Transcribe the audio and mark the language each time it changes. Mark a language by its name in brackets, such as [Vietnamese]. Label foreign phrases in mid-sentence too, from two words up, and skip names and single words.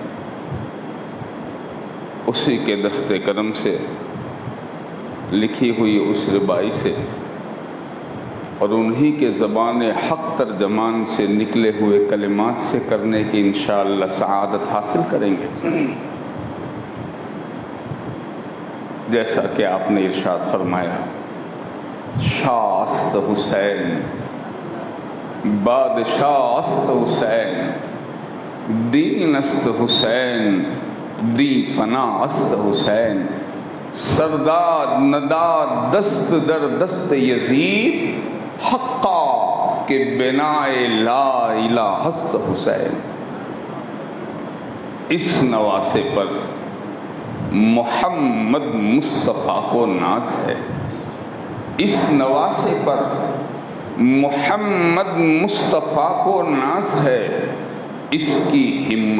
[Urdu] اسی کے دست کرم سے لکھی ہوئی اس ربائی سے اور انہی کے زبان حق ترجمان سے نکلے ہوئے کلمات سے کرنے کی انشاءاللہ سعادت حاصل کریں گے۔ جیسا کہ آپ نے ارشاد فرمایا، [Persian] شاست حسین بادشاہ است حسین، دین است حسین دی پناہ است حسین، سرداد نداد دست در دست یزید، حقا کہ بنائے لا الہ است حسین۔ [Urdu] اس نواسے پر محمد مصطفیٰ کو ناز ہے، اس نواسے پر محمد مصطفیٰ کو ناز ہے، اس کی ہمت